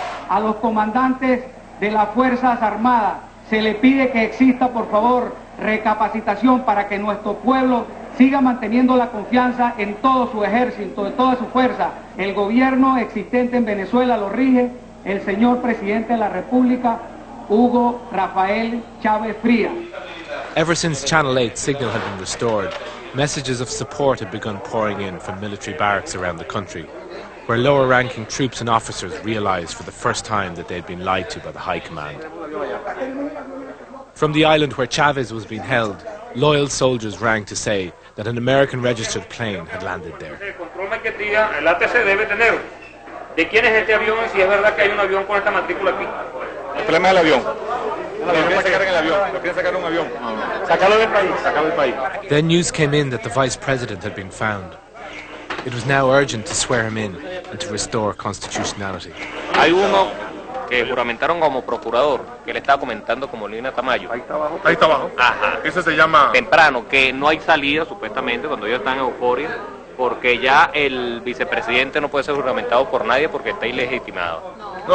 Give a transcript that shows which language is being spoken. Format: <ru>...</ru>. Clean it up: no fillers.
<es>A los comandantes de las Fuerzas Armadas se le pide que exista, por favor, recapacitación para que nuestro pueblo siga manteniendo la confianza en todo su ejército, en toda su fuerza. El gobierno existente en Venezuela lo rige el señor presidente de la República, Hugo Rafael Chávez Frías.</es> <en>Ever since Channel 8's signal had been restored, messages of support had begun pouring in from military barracks around the country, where lower-ranking troops and officers realised for the first time that they'd been lied to by the High Command. From the island where Chavez was being held, loyal soldiers rang to say that an American-registered plane had landed there.</en> <es>El control maquetía, el ATC debe tener de quién es este avión y si es verdad que hay un avión con esta matrícula aquí. El problema es el avión. Lo quieren sacar en el avión. Lo quieren sacar en un avión. Sácalo del país. Sácalo del país.</es> <en>Then news came in that the vice president had been found. It was now urgent to swear him in and to restore constitutionality.</en> <es>Hay uno que juramentaron como procurador, que le estaba comentando como Lina Tamayo. Ahí está abajo. Ahí está abajo. Ajá. Eso se llama... Temprano, que no hay salida supuestamente cuando ellos están en euforia, porque ya el vicepresidente no puede ser juramentado por nadie porque está ilegitimado. No.</es>